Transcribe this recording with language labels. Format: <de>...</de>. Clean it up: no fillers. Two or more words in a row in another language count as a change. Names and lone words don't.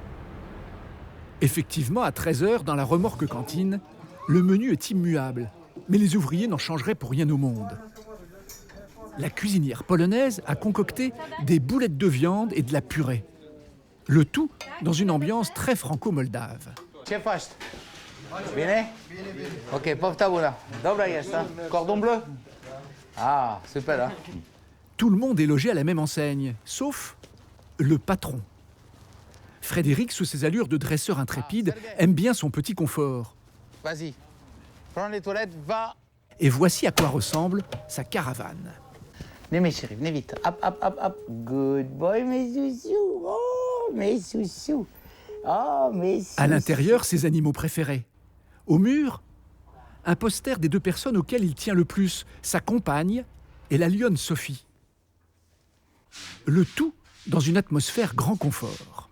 <fr>Effectivement, à 13h, dans la remorque cantine, le menu est immuable. Mais les ouvriers n'en changeraient pour rien au monde. La cuisinière polonaise a concocté des boulettes de viande et de la purée. Le tout dans une ambiance très franco-moldave. Chef Fast, viene? Ok, powtabula.</fr> <pl>Dobra jest,</pl> <fr>hein? Cordon bleu? Ah, super, hein? Tout le monde est logé à la même enseigne, sauf le patron. Frédéric, sous ses allures de dresseur intrépide, aime bien son petit confort. Vas-y, prends les toilettes, va. Et voici à quoi ressemble sa caravane. Venez mes chéris, venez vite. Hop, hop, hop, hop.</fr> <en>Good boy,</en> <fr>mes soussous. Oh, mes soussous. Oh, mes soussous. À l'intérieur, ses animaux préférés. Au mur, un poster des 2 personnes auxquelles il tient le plus, sa compagne et la lionne Sophie. Le tout dans une atmosphère grand confort.</fr>